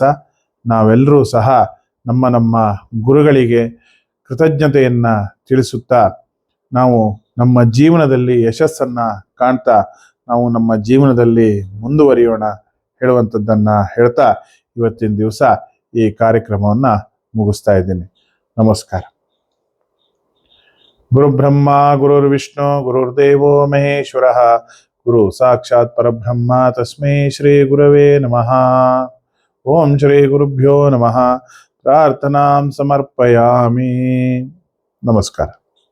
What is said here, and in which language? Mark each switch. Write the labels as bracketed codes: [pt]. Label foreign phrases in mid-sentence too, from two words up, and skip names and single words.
[kn] ನಾವೆಲ್ಲರೂ ಸಹ ನಮ್ಮ ಗುರುಗಳಿಗೆ ಕೃತಜ್ಞತೆಯನ್ನು ತಿಳಿಸುತ್ತಾ ನಾವು ನಮ್ಮ ಜೀವನದಲ್ಲಿ ಯಶಸ್ಸನ್ನು ಕಾಣ್ತಾ ನಾವು ನಮ್ಮ ಜೀವನದಲ್ಲಿ ಮುಂದುವರಿಯೋಣ ಹೇಳುವಂಥದ್ದನ್ನು ಹೇಳ್ತಾ ಇವತ್ತಿನ ದಿವಸ ಈ ಕಾರ್ಯಕ್ರಮವನ್ನು ಮುಗಿಸ್ತಾ ಇದ್ದೀನಿ. [sa] ನಮಸ್ಕಾರ. ಗುರುಬ್ರಹ್ಮ ಗುರುರ್ವಿಷ್ಣು ಗುರುರ್ದೇವೋ ಮಹೇಶ್ವರ, ಗುರು ಸಾಕ್ಷಾತ್ ಪರಬ್ರಹ್ಮ ತಸ್ಮೈ ಶ್ರೀ ಗುರವೇ ನಮಃ. ಓಂ ಶ್ರೀ ಗುರುಭ್ಯೋ ನಮಃ. ಪ್ರಾರ್ಥನಾಂ ಸಮರ್ಪಯಾಮಿ. [kn] ನಮಸ್ಕಾರ.